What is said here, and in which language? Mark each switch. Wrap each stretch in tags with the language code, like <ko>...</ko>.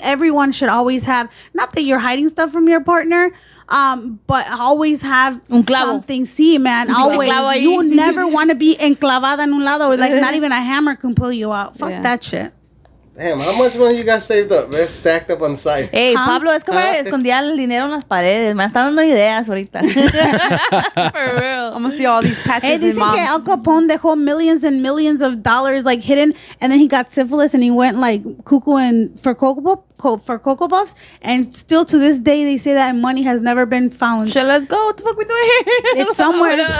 <en>Everyone should always have. Not that you're hiding stuff from your partner, but always have</en> <es>Un clavo.</es> <en>something. See, man, always.</en> <es>clavo ahí.</es> <en>You never want to be</en> <es>enclavada en un lado.</es> <en>Like, not even a hammer can pull you out. Fuck Yeah. that shit. Damn, how much money you got saved up, man? Stacked up on the side. Ey, Huh?</en> <es>Pablo, es como escondía el dinero en las paredes. Me están dando ideas ahorita.</es> <en>For real. I'm gonna see all these patches Hey, in</en> <es>dicen</es> <en>moms.</en> <es>que Al Capone dejó</es> <en>millions and millions of dollars like hidden, and then he got syphilis and he went like cuckoo and for Cocoa Puffs, and still to this day they say that money has never been found. Shit, let's go. What the fuck we doing here? It's somewhere.</en>